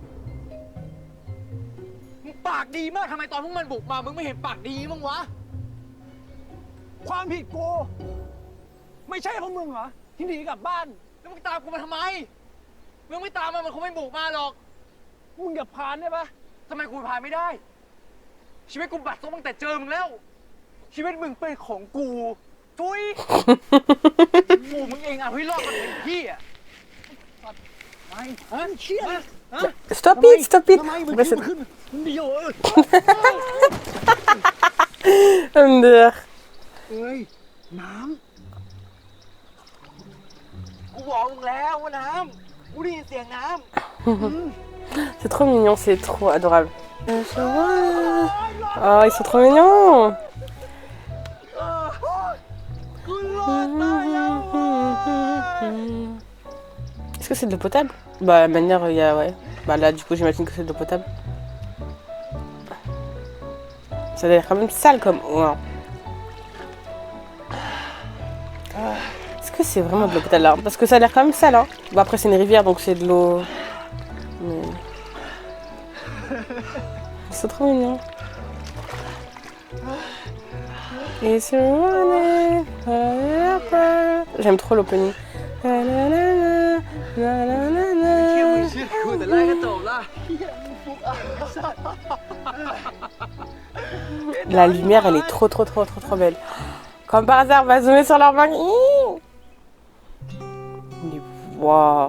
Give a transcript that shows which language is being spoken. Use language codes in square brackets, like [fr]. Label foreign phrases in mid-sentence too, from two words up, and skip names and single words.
[th] มึงปากดีมากทำไมตอนพวกมันบุกมามึงไม่เห็นปากดีมั้งวะความผิดกูไม่ใช่เพราะมึงเหรอที่หนีกลับบ้านแล้วมึงตามกูมาทำไมมึงไม่ตามมันคงไม่บุกมาหรอกมึงอย่าพานได้ปะทำไมกูพานไม่ได้ชีวิตกูบัดซบตั้งแต่เจอมึงแล้วชีวิตมึงเป็นของกูทุยกูมึงเองอ่ะพี่รอดมันเป็นพี่อ่ะไม่ฮะเชี่ย [en] Stop it! [fr] MDR. [th] เอ้ยน้ำกูบอกมึงแล้วว่าน้ำกู [fr] C'est trop mignon, c'est trop adorable. Oh, ils sont trop mignons. Est-ce que c'est de l'eau potable? Bah, la manière, il y a, ouais. Bah là, du coup, j'imagine que c'est de l'eau potable. Ça a l'air quand même sale comme eau, hein. Est-ce que c'est vraiment de l'eau potable là? Parce que ça a l'air quand même sale, hein. Bon, après, c'est une rivière, donc c'est de l'eau. Mais... c'est trop mignon. [en] It's running forever. [fr] J'aime trop l'opening. La lumière, elle est trop belle. Comme par hasard, on va zoomer sur leur main. Waouh.